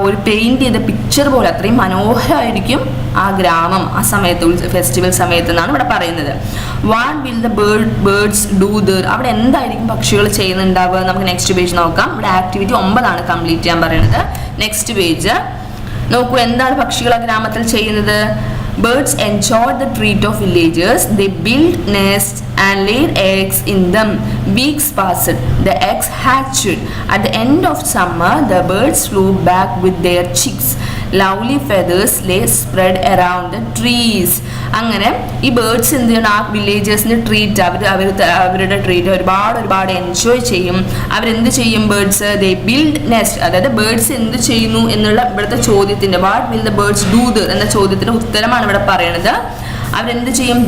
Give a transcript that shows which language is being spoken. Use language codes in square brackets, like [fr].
[ml] ഒരു പെയിന്റ് ചെയ്ത പിക്ചർ പോലെ. അത്രയും മനോഹരമായിരിക്കും ആ ഗ്രാമം ആ സമയത്ത്, ഫെസ്റ്റിവൽ സമയത്ത് എന്നാണ് ഇവിടെ പറയുന്നത്. [en] What will the birds do there? [ml] അവിടെ എന്തായിരിക്കും പക്ഷികൾ ചെയ്യുന്നുണ്ടാവുക? നമുക്ക് നെക്സ്റ്റ് പേജ് നോക്കാം. ഇവിടെ ആക്ടിവിറ്റി 9 കംപ്ലീറ്റ് ചെയ്യാൻ പറയുന്നത്. നെക്സ്റ്റ് പേജ് നോക്കൂ, എന്താണ് പക്ഷികൾ ആ ഗ്രാമത്തിൽ ചെയ്യുന്നത്? [en] Birds enjoyed the treat of villagers. They built nests and laid eggs in them. Weeks passed. The eggs hatched. At the end of summer, the birds flew back with their chicks. Lovely feathers lay spread around the trees. [ml] അങ്ങനെ ഈ birds എന്ത് ചെയ്യണം? ആ വില്ലേജേഴ്സിന്റെ treat അവരുടെ treat ഒരുപാട് enjoy ചെയ്യും. അവരെന്ത് ചെയ്യും? [en] Birds they build nest. [ml] അതായത് ബേർഡ്സ് എന്ത് ചെയ്യുന്നു എന്നുള്ള ഇവിടുത്തെ ചോദ്യത്തിന്റെ, [en] what will the birds do there [ml] എന്ന ചോദ്യത്തിന്റെ ഉത്തരമാണ് ഇവിടെ പറയുന്നത്. അവരെന്ത് ചെയ്യും?